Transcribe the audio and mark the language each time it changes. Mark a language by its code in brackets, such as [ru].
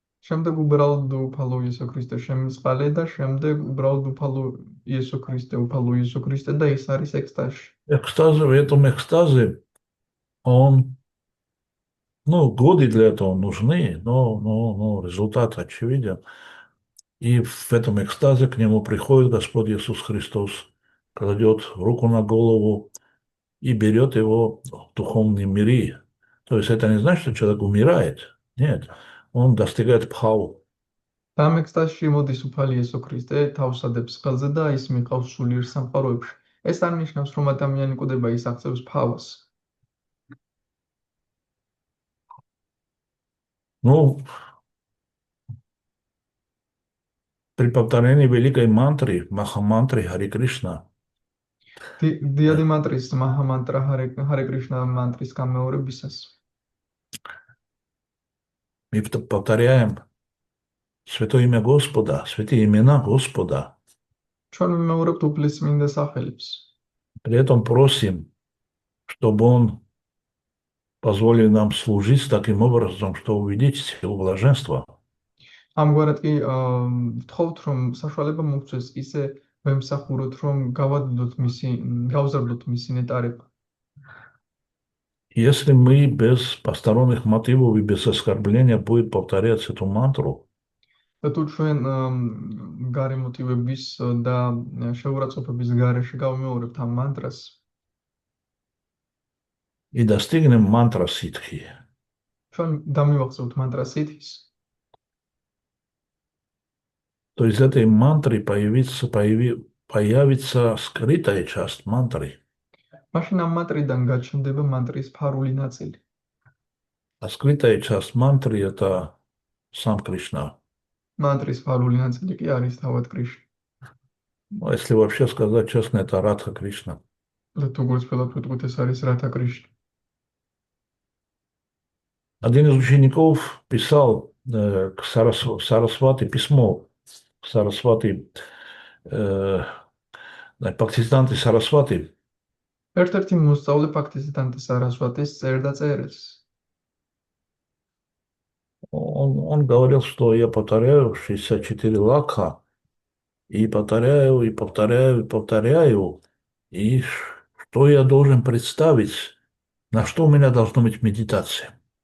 [ka] შემდეგ უბრალოდ უფალო იესო ქრისტე შემიწყალე და შემდეგ უბრალოდ უფალო იესო ქრისტე და ის არის ექსტაზში. [ru] Экстазе, в этом экстазе годы для этого нужны, но результат очевиден. И в этом экстазе к нему приходит Господь Иисус Христос, кладет руку на голову и берет его в духовные миры. То есть это не значит, что человек умирает. Нет, он достигает пхау. [ka] და ამ ექსტაზში მოდის უფალი იესო ქრისტე, თავს ადებს ხელზე და ის მიყავს სულიერ სამყაროებში. ეს არ ნიშნავს, რომ ადამიანი კვდება, ის აღწევს ფავას. [ru] При повторении великой мантры, Махамантры Хари Кришна, [ka] დიადი მანტრის მაჰამანტრა ჰარე კრიშნა მანტრის გამეორებისას [ru] мы повторяем Святое имя Господа, святые имена Господа. [ka] ჩვენ ვიმეორებთ უფლის წმინდა სახელებს. [ru] При этом просим, чтобы Он позволил нам служить таким образом, что увидеть силу блаженства. [ka] ამგვარად კი ვთხოვთ, რომ საშუალება მოგცეს ისე ვემსახუროთ, რომ გავზარდოთ მისი ნეტარება. [ru] Если мы без посторонних мотивов и без оскорбления будем повторять эту мантру, [ka] და თუ ჩვენ გარე მოტივების და შეურაცხყოფების გარეშე გავიმეორებთ ამ მანტრას [ru] и достигнем мантра ситхи, [ka] ჩვენ დამივახსოვთ მანტრა სითის, [ru] то из этой мантры появится скрытая часть мантры. [ka] მაშინ ამ მანტრიდან გაჩნდება მანტრის ფარული ნაწილი. [ru] А скрытая часть мантры – это сам Кришна. [ka] მანტრის ფარული ნაწილი კი არის თავად კრიშნა. [ru] Если вообще сказать честно, это Радха Кришна. [ka] და თუ გულწრფელად ვიტყვით, ეს არის რათა კრიშნა. [ru] Один из учеников писал к Сарасвати письмо, Сарасвати, Бхактисиданта Сарасвати. [ka] ერთ-ერთი მოსწავლე ბхактисиданта Сарасватис წერდა წერილს. [ru] Он говорил, что я повторяю 64 лакха, и повторяю, и повторяю, и повторяю, и что я должен представить, на что у меня должна быть медитация.